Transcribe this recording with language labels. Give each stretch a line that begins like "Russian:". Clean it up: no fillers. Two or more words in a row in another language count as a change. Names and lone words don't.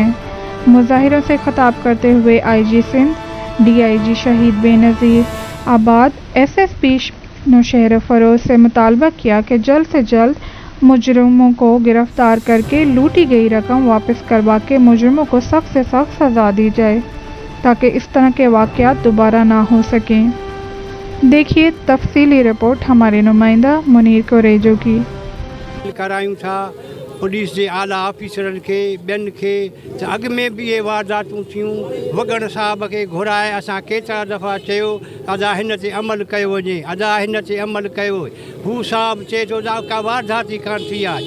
Urdu: مظاہروں سے خطاب کرتے ہوئے آئی جی سندھ، ڈی آئی جی شہید بے نظیر آباد، ایس ایس پی نوشہر فروز سے مطالبہ کیا کہ جلد سے جلد مجرموں کو گرفتار کر کے لوٹی گئی رقم واپس کروا کے مجرموں کو سخت سے سخت سزا دی جائے تاکہ اس طرح کے واقعات دوبارہ نہ ہو سکیں۔ دیکھیے تفصیلی رپورٹ ہمارے نمائندہ منیر کوریجو کی۔
Sindhi: करायूं था पुलिस जे आला ऑफिसरनि खे, ॿियनि खे त अॻु में बि इहे वारदातूं थियूं। वॻड़ साहब खे घुराए असां केतिरा दफ़ा चयो अदा हिन ते अमल कयो वञे, अदा हिन ते अमल कयो। हू साहब चए थो त का वारदात ई कान थी आहे।